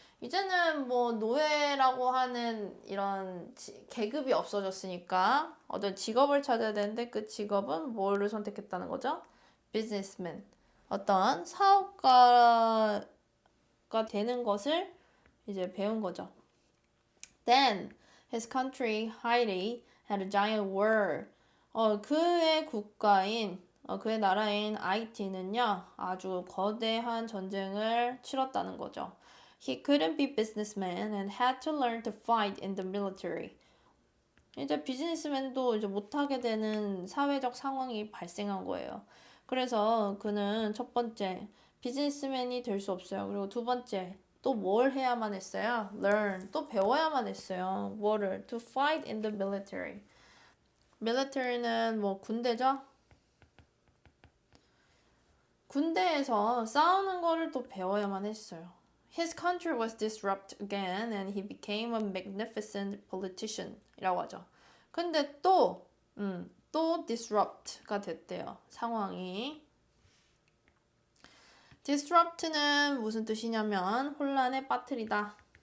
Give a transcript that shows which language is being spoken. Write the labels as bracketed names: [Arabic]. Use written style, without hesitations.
[Korean] 이제는 뭐 노예라고 하는 이런 계급이 없어졌으니까 어떤 직업을 찾아야 되는데 그 직업은 뭐를 선택했다는 거죠? [English] businessman. [Korean] 어떤 사업가가 되는 것을 이제 배운 거죠. [English] Then his country Haiti had a giant war. [Korean] 그의 국가인 그의 나라인 하이티는요 아주 거대한 전쟁을 치렀다는 거죠. [English] He couldn't be businessman and had to learn to fight in the military. [Korean] 이제 비즈니스맨도 이제 못하게 되는 사회적 상황이 발생한 거예요. 그래서 그는 첫 번째 비즈니스맨이 될 수 없어요. 그리고 두 번째 또 뭘 해야만 했어요? learn 또 배워야만 했어요. 뭐를? [English] to fight in the military. [Korean] military는 뭐 군대죠? 군대에서 싸우는 거를 또 배워야만 했어요. [English] His country was disrupted again and he became a magnificent politician [Korean] 이라고 하죠. 근데 또 disrupt가 됐대요. 상황이. disrupt는 무슨 뜻이냐면 혼란에 빠뜨리다.